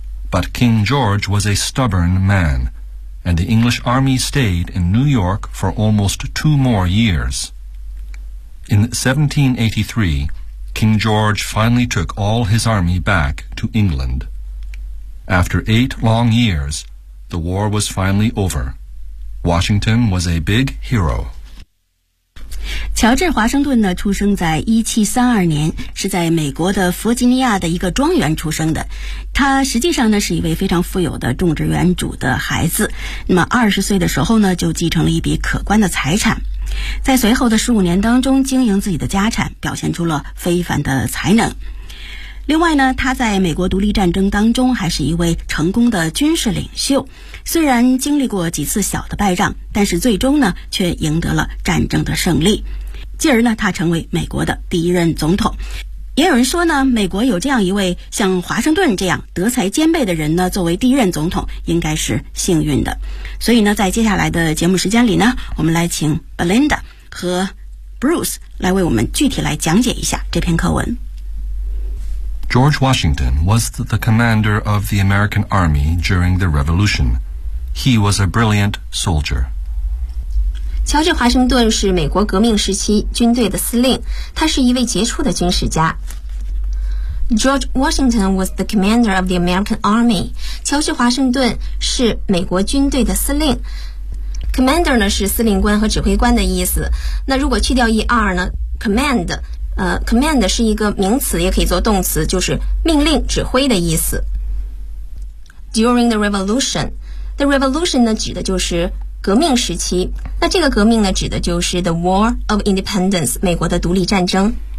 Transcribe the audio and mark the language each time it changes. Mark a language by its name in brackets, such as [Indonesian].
[English] But King George was a stubborn man, and the English army stayed in New York for almost two more years. In 1783, King George finally took all his army back to England. After eight long years, the war was finally over. Washington was a big hero. [Chinese] 乔治·华盛顿呢，出生在1732年，是在美国的弗吉尼亚的一个庄园出生的。他实际上呢，是一位非常富有的种植园主的孩子。那么20岁的时候呢，就继承了一笔可观的财产。在随后的15年当中经营自己的家产，表现出了非凡的才能。另外呢，他在美国独立战争当中还是一位成功的军事领袖，虽然经历过几次小的败仗，但是最终呢却赢得了战争的胜利，继而呢他成为美国的第一任总统。也有人说呢，美国有这样一位像华盛顿这样德才兼备的人呢作为第一任总统，应该是幸运的。所以呢，在接下来的节目时间里呢，我们来请 Belinda 和 Bruce 来为我们具体来讲解一下这篇课文。 [English] George Washington was the commander of the American Army during the Revolution. He was a brilliant soldier. [Chinese] 乔治·华盛顿是美国革命时期军队的司令，他是一位杰出的军事家。 [English] George Washington was the commander of the American Army. [Chinese] 乔治·华盛顿是美国军队的司令。 Commander 呢是司令官和指挥官的意思。那如果去掉 er 呢 ，command。 Command 是一个名词，也可以做动词，就是命令、指挥的意思。 [English] During the revolution， the revolution [Chinese] 呢指的就是革命时期，那这个革命呢指的就是 [English] the war of independence， [Chinese] 美国的独立战争。